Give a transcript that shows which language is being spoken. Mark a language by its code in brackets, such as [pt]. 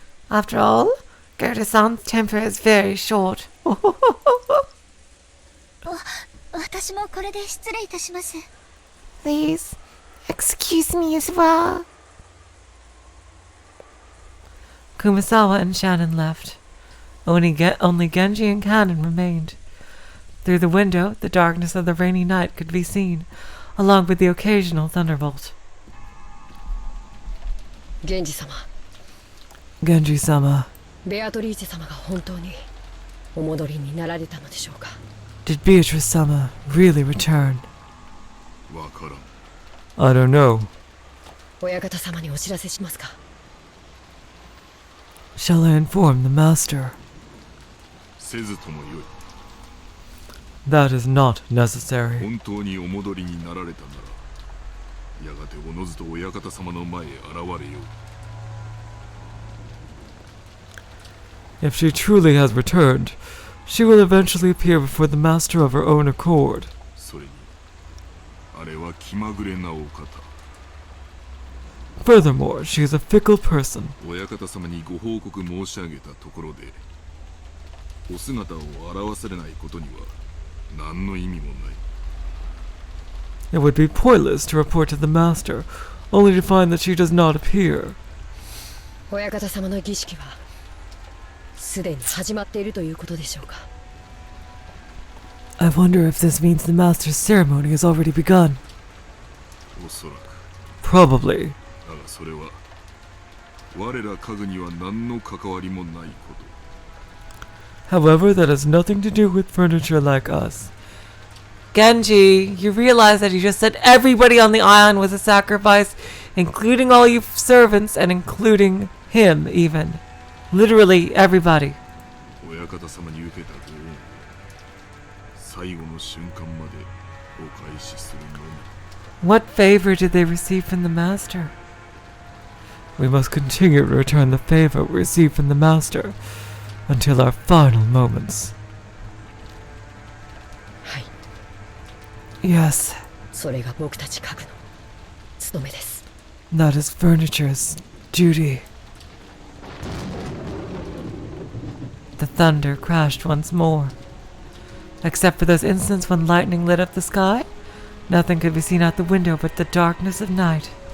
[en] After all, Goda-san's temper is very short. [ja] 私もこれで失礼いたします。 [en] Please, excuse me as well. Kumasawa and Shannon left. Only Genji and Canon remained. Through the window, the darkness of the rainy night could be seen, along with the occasional thunderbolt. [ja] 源氏様、 [en] Genji-sama, [ja] ベアトリーチェ様が本当にお戻りになられたのでしょうか。 [en] did Beatrice-sama really return? [ja] わからん。 [en] I don't know. [ja] 親方様にお知らせしますか？ [en] Shall I inform the master? [ja] せずともよい。 [en] That is not necessary. [ja] 本当にお戻りになられたなら、やがておのずと親方様の前へ現れよう。 [en] If she truly has returned, she will eventually appear before the master of her own accord. [ja] それに、あれは気まぐれなお方。 [en] Furthermore, she is a fickle person. [ja] 親方様にご報告申し上げたところで、お姿を現されないことには何の意味もない。 [en] It would be pointless to report to the master, only to find that she does not appear. [ja] 親方様の儀式はすでに始まっているということでしょうか？ [en] I wonder if this means the master's ceremony has already begun. [ja] おそらく。 [en] Probably. [ja] だがそれは我ら家具には何の関わりもないこと。 [en] However, that has nothing to do with furniture like us. Genji, you realize that you just said everybody on the island was a sacrifice, including all you servants and including him even. Literally everybody. [ja] 親方様に受けたご恩を最後の瞬間までお返しするのみ。 [en] What favor did they receive from the master? We must continue to return the favor we receive from the master until our final moments. [ja] はい。 [en] Yes, [ja] それが僕たち家具の務めです。 [en] that is furniture's duty. The thunder crashed once more. Except for those instants when lightning lit up the sky, nothing could be seen out the window but the darkness of night.